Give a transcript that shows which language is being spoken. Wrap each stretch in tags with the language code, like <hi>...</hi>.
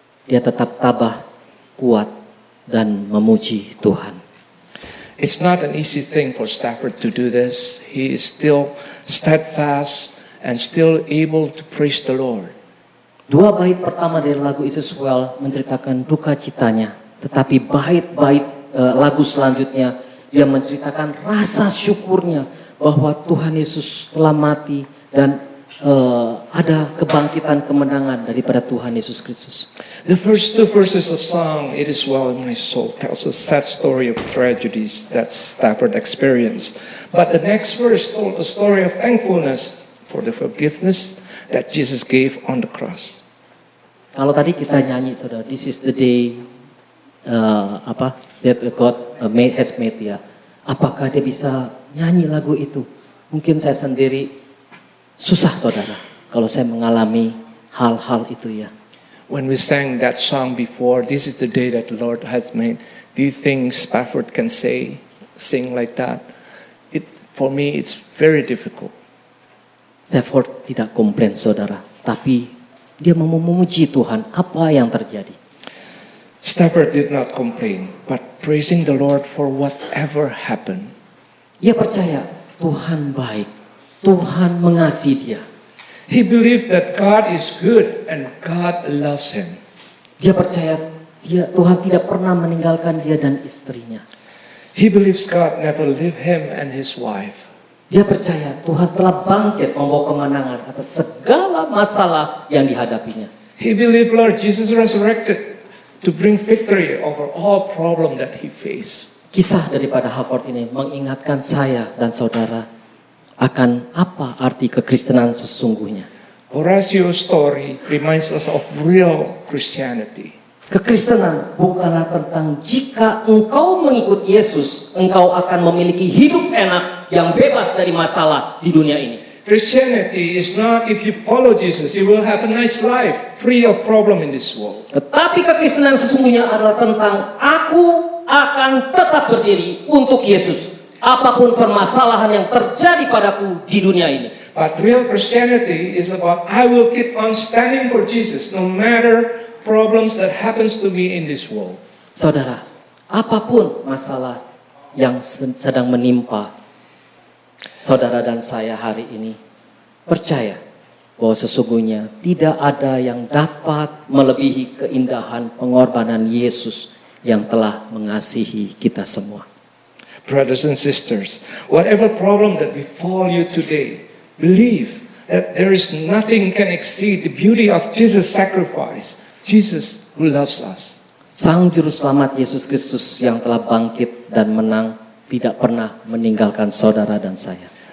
<id>Dia tetap tabah, kuat dan memuji Tuhan.</id> <en>It's not an easy thing for Stafford to do this. He is still steadfast and still able to praise the Lord.</en> <id>Dua bait pertama dari lagu It Is Well menceritakan duka citanya, tetapi bait-bait lagu selanjutnya dia menceritakan rasa syukurnya bahwa Tuhan Yesus telah mati dan ada kebangkitan kemenangan daripada Tuhan Yesus Kristus.</id> <en>The first two verses of song, It Is Well in My Soul, tells a sad story of tragedies that Stafford experienced. But the next verse told the story of thankfulness for the forgiveness that Jesus gave on the cross.</en> <id>Kalau tadi kita nyanyi, saudara,</id> <en>this is the day that God has made</en> <id>ya. Apakah dia bisa nyanyi lagu itu? Mungkin saya sendiri susah, saudara, kalau saya mengalami hal-hal itu ya.</id> <en>When we sang that song before, this is the day that the Lord has made, do you think Stafford can sing like that? For me, it's very difficult.</en> <id>Stafford tidak komplain, saudara, tapi dia mau memuji Tuhan apa yang terjadi.</id> <en>Stafford did not complain, but praising the Lord for whatever happened.</en> <id>Dia percaya Tuhan baik, Tuhan mengasihi dia.</id> <en>He believed that God is good and God loves him.</en> <id>Dia percaya Tuhan tidak pernah meninggalkan dia dan istrinya.</id> <en>He believes God never left him and his wife.</en> <id>Dia percaya Tuhan telah bangkit membawa kemenangan atas segala masalah yang dihadapinya.</id> <en>He believed Lord Jesus resurrected to bring victory over all problem that he faced.</en> <id>Kisah daripada Halford ini mengingatkan saya dan saudara akan apa arti kekristenan sesungguhnya.</id> <en>Horacio's story reminds us of real Christianity.</en> <id>Kekristenan bukanlah tentang jika engkau mengikut Yesus, engkau akan memiliki hidup enak yang bebas dari masalah di dunia ini.</id> <en>Christianity is not if you follow Jesus, you will have a nice life, free of problem in this world.</en> <id>Tetapi kekristenan sesungguhnya adalah tentang aku akan tetap berdiri untuk Yesus. Apapun permasalahan yang terjadi padaku di dunia ini.</id> <en>But real Christianity is about I will keep on standing for Jesus no matter problems that happens to me in this world.</en> <id>Saudara, apapun masalah yang sedang menimpa saudara dan saya hari ini, percaya bahwa sesungguhnya tidak ada yang dapat melebihi keindahan pengorbanan Yesus yang telah mengasihi kita semua.</id> <en>Brothers and sisters, whatever problem that befall you today, believe that there is nothing can exceed the beauty of Jesus' sacrifice. Jesus who loves us.</en> <id>Sang Juru Selamat Yesus Kristus yang telah bangkit dan menang tidak pernah meninggalkan saudara dan saya.</id>